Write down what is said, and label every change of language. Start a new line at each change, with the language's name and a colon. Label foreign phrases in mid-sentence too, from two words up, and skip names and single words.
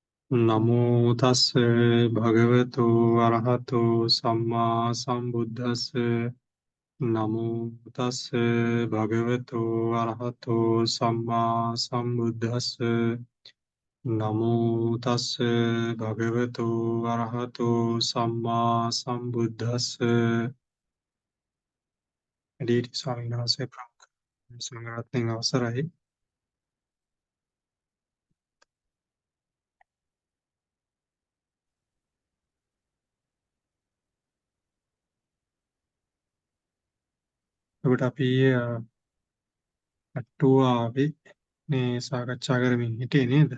Pali: නමෝ තස්ස භගවතු අරහතෝ සම්මා සම්බුද්දස්ස නමෝ තස්ස භගවතු අරහතෝ සම්මා සම්බුද්දස්ස නමෝ තස්ස භගවතු අරහතෝ සම්මා සම්බුද්දස්ස
Sinhala: ඩීටි ස්වාමීන් වහන්සේ ප්‍රමුඛ සංඝරත්නයන් අවසරයි. ඔබට අපි අටුවාවේ මේ සාකච්ඡා කරමින් හිටියේ නේද?